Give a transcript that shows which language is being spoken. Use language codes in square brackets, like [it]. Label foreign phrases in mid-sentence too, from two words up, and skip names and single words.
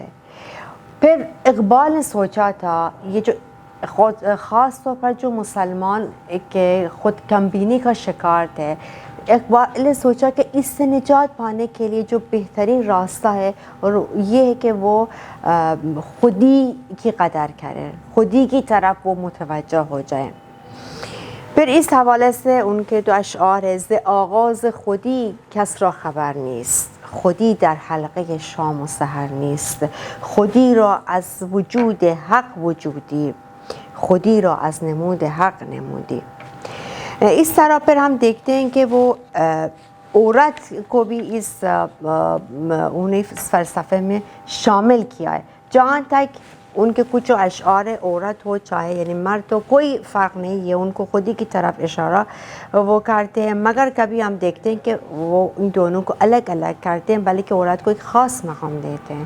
[ur] پھر اقبال نے سوچا تھا یہ جو خاص طور پر جو مسلمان ایک خود کمبینی کا شکار تھے، اقبال نے سوچا کہ اس سے نجات پانے کے لیے جو بہترین راستہ ہے اور یہ ہے کہ وہ خودی کی قدر کریں، خودی کی طرف وہ متوجہ ہو جائیں۔ پھر اس حوالے سے ان کے جو اشعار ہے [fa] ز آغاز خودی کس را خبر نیست، خودی در حلقه شام و سحر نیست، خودی را از وجود حق وجودی، خودی را از نمود حق نمودی۔ [ur] اس طرح پھر ہم دیکھتے ہیں کہ وہ عورت کو بھی انہیں اس فلسفے میں شامل کیا ہے. جہاں تک ان کے کچھ اشعار عورت ہو چاہے یعنی مرد ہو کوئی فرق نہیں ہے, ان کو خود ہی کی طرف اشارہ وہ کرتے ہیں, مگر کبھی ہم دیکھتے ہیں کہ وہ ان دونوں کو الگ الگ کرتے ہیں, بلکہ عورت کو ایک خاص مقام دیتے ہیں.